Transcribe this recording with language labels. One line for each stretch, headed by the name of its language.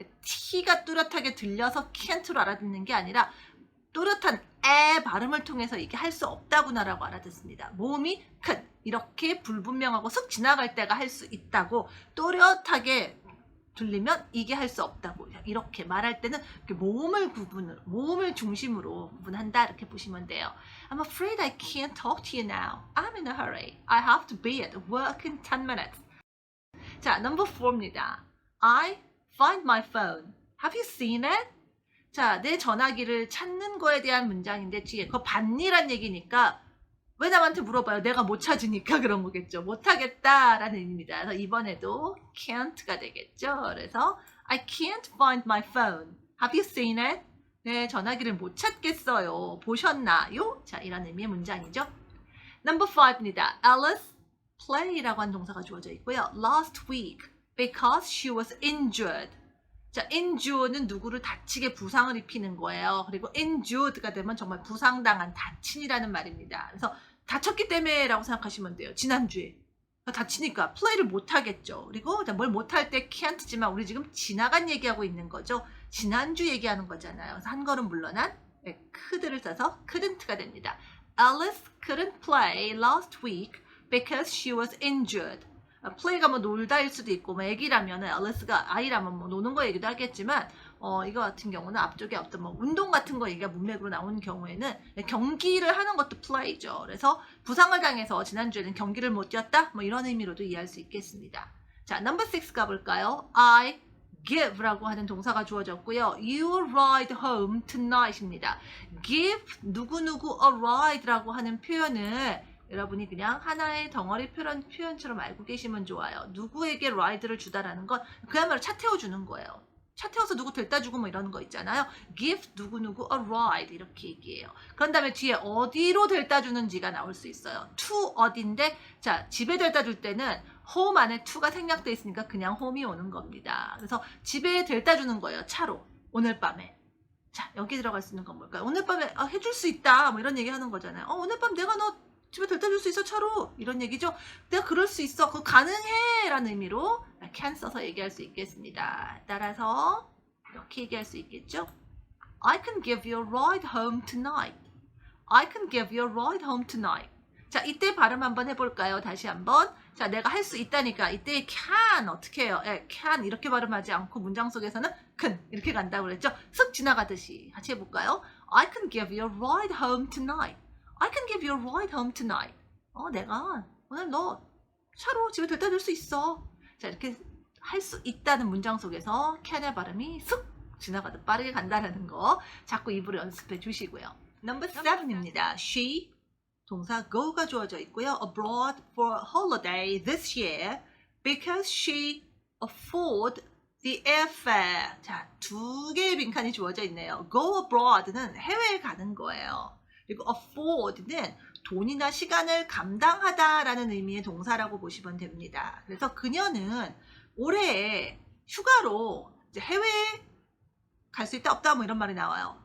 Korean: T가 뚜렷하게 들려서 can't로 알아듣는 게 아니라 또렷한 에 발음을 통해서 이게 할 수 없다구나라고 알아듣습니다. 모음이 큰 이렇게 불분명하고 슥 지나갈 때가 할 수 있다고 또렷하게 들리면 이게 할 수 없다고 이렇게 말할 때는 이렇게 모음을 중심으로 구분한다 이렇게 보시면 돼요.
English: I'm afraid I can't talk to you now. I'm in a hurry. I have to be at work in 10 minutes.
Korean: 자, number 4입니다.
English: I find my phone. Have you seen it?
Korean: 자, 내 전화기를 찾는 거에 대한 문장인데 뒤에 그거 봤니란 얘기니까 왜 남한테 물어봐요? 내가 못 찾으니까 그런 거겠죠. 못하겠다라는 의미입니다. 그래서 이번에도 can't가 되겠죠.
English: 그래서 I can't find my phone. Have you seen it?
Korean: 네, 전화기를 못 찾겠어요. 보셨나요? 자, 이런 의미의 문장이죠. Number 5입니다.
English: Alice play라고
Korean: 하는 동사가 주어져 있고요.
English: Last week because she was injured.
Korean: 자, injure는 누구를 다치게 부상을 입히는 거예요. 그리고 injured가 되면 정말 부상당한, 다친이라는 말입니다. 그래서 다쳤기 때문에라고 생각하시면 돼요. 지난주에. 다치니까 플레이를 못하겠죠. 그리고 뭘 못할 때 can't지만 우리 지금 지나간 얘기하고 있는 거죠. 지난주 얘기하는 거잖아요. 그래서 한 걸음 물러난 could를 써서 couldn't가 됩니다.
English: Alice couldn't play last week because she was injured.
Korean: 플레이가 뭐 놀다일 수도 있고, 뭐 애기라면, 앨리스가 아이라면 뭐 노는 거 얘기도 하겠지만, 이거 같은 경우는 앞쪽에 어떤 뭐 운동 같은 거 얘기가 문맥으로 나오는 경우에는 경기를 하는 것도 플레이죠. 그래서 부상을 당해서 지난주에는 경기를 못 뛰었다? 뭐 이런 의미로도 이해할 수 있겠습니다. 자, number 6 가볼까요?
English: I give
Korean: 라고 하는 동사가 주어졌고요.
English: You ride home tonight입니다.
Korean: give 누구누구 a ride라고 하는 표현을 여러분이 그냥 하나의 덩어리 표현처럼 알고 계시면 좋아요. 누구에게 라이드를 주다라는 건 그야말로 차 태워주는 거예요. 차 태워서 누구 데려다 주고 뭐 이러는 거 있잖아요. give 누구누구 a ride 이렇게 얘기해요. 그런 다음에 뒤에 어디로 데려다 주는지가 나올 수 있어요. to 어딘데, 자, 집에 데려다 줄 때는 home 안에 to가 생략돼 있으니까 그냥 home이 오는 겁니다. 그래서 집에 데려다 주는 거예요. 차로. 오늘 밤에. 자, 여기 들어갈 수 있는 건 뭘까요? 오늘 밤에 해줄 수 있다 뭐 이런 얘기 하는 거잖아요. 오늘 밤 내가 너 집에 데려다 줄 수 있어, 차로. 이런 얘기죠. 내가 그럴 수 있어. 그거 가능해. 라는 의미로 can 써서 얘기할 수 있겠습니다. 따라서 이렇게 얘기할 수 있겠죠.
English: I can give you a ride home tonight. I can give you a ride home tonight.
Korean: 자, 이때 발음 한번 해볼까요? 다시 한번. 자, 내가 할 수 있다니까. 이때 can 어떻게 해요? can 이렇게 발음하지 않고 문장 속에서는 can 이렇게 간다고 그랬죠. 쓱 지나가듯이. 같이 해볼까요?
English: I can give you a ride home tonight. I can give you a ride home tonight.
Korean: 내가 오늘 너 차로 집에 데려다 줄 수 있어. 자, 이렇게 할 수 있다는 문장 속에서 can의 발음이 쓱 지나가듯 빠르게 간다는 거 자꾸 입으로 연습해 주시고요. Number 7입니다. She, 동사 go가 주어져 있고요.
English: Abroad for holiday this year because she afford the airfare.
Korean: 자, 두 개의 빈칸이 주어져 있네요. Go abroad는 해외에 가는 거예요. 그리고 afford는 돈이나 시간을 감당하다라는 의미의 동사라고 보시면 됩니다. 그래서 그녀는 올해 휴가로 이제 해외에 갈 수 있다 없다 뭐 이런 말이 나와요.